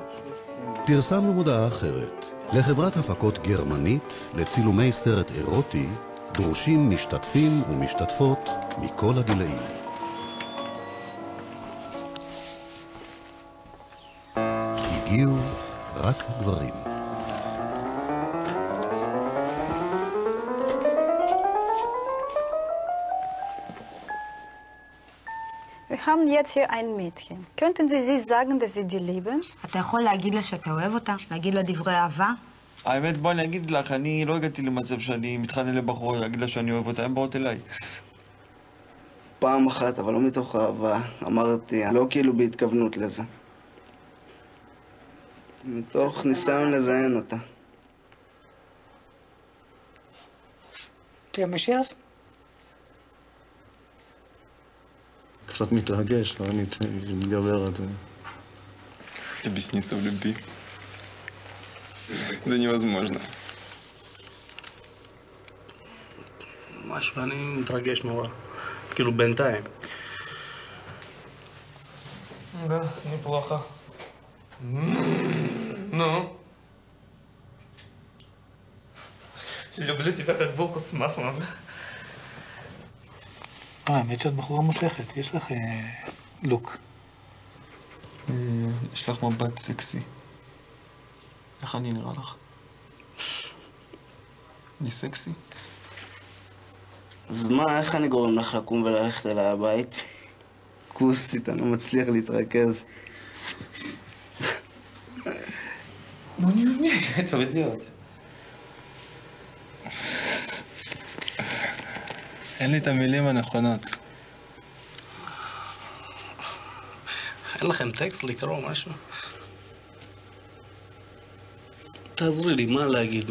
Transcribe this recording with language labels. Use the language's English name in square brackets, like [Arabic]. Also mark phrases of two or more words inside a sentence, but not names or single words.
[Hebrew] פרסמנו מודעה אחרת. לחברת הפקות גרמנית, לצילומי סרט אירוטי, דרושים משתתפים ומשתתפות מכל הגילאים. הגיעו רק גברים. [German] Wir haben jetzt hier ein Mädchen. Könnten Sie sie sagen, dass Sie die lieben? [Hebrew] אתה יכול להגיד לה שאתה אוהב אותה? להגיד לה דברי אהבה? האמת, בואי אני אגיד לך, אני לא הגעתי למצב שאני מתחנן לבחור, להגיד לה שאני אוהב אותה, הם באות אליי. פעם אחת, אבל לא מתוך אהבה, אמרתי, לא כאילו בהתכוונות לזה. מתוך ניסיון לזיין אותה. [Russian] Прямо сейчас? [Hebrew] קצת מתרגש, לא אני מתגבר על זה. [Russian] Объясниться в любви. זה невозможно. [Hebrew] משהו, אני מתרגש נורא. כאילו בינתיים. [Russian] Да, неплохо. Ну? люблю тебя как булку с маслом. [Hebrew] האמת שאת בחורה מושכת, יש לך לוק. יש לך מבט סקסי. איך אני נראה לך? אני סקסי? אז מה, איך אני גורם לך לקום וללכת אליי הבית? כוסית, אני לא מצליח להתרכז. [Russian] Ну не умею этого делать. [Hebrew] אין לי את המילים הנכונות. אין לכם טקסט לקרוא משהו? תעזרי לי, מה להגיד?